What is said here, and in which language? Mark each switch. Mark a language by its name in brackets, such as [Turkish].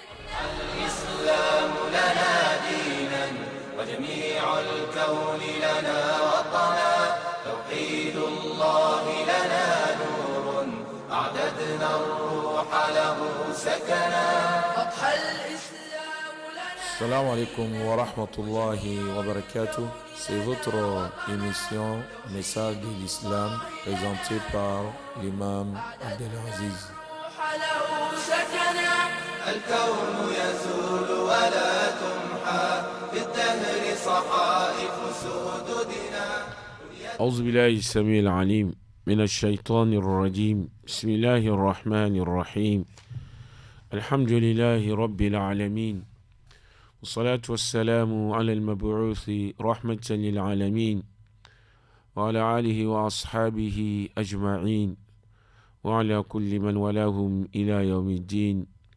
[Arabic] الإسلام لنا دينا وجميع الكون لنا وطنا توحيد الله لنا نور أعددنا الروح له سكنا أضحى الإسلام لنا. Salam alaikum wa rahmatullahi wa barakatuh. [French] C'est votre émission Message de l'Islam présentée par l'imam Abdelaziz. [Arabic] له سكنا الكون يزول ولا تمحى في الدهر صحائف سدودنا. أعوذ بالله السميع العليم من الشيطان الرجيم. بسم الله الرحمن الرحيم. الحمد لله رب العالمين والصلاة والسلام على المبعوث رحمة للعالمين وعلى آله وأصحابه أجمعين وعلى كل من ولاهم إلى يوم الدين.